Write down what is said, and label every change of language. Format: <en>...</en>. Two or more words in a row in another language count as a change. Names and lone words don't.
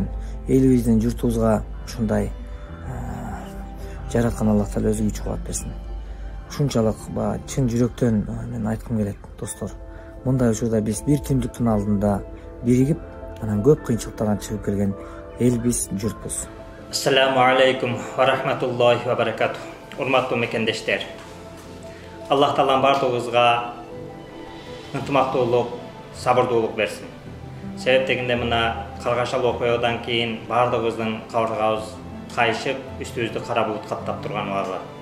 <ky>Элибиздин, журтубузга ушундай жараткан Аллах Таала өзү күч кубат берсин. Ушунчалык чын жүрөктөн мен айткым келет, достор. Мындай учурда биз бир түндүктүн алдында биригип, анан көп кыйынчылыктардан чыгып келген элбиз, журтпуз.</ky> <ar>السلام عليكم ورحمة الله وبركاته.</ar> <ky>урматтуу мекендештер, Аллах Таалам бардыгыбызга ынтымактуулук, сабырдуулук берсин. Себеп дегенде мына каргашал окуядан кийин бардыгыбыздын кабыргабыз кайышып, үстүбүздү кара булут каптап турган убагы.</ky>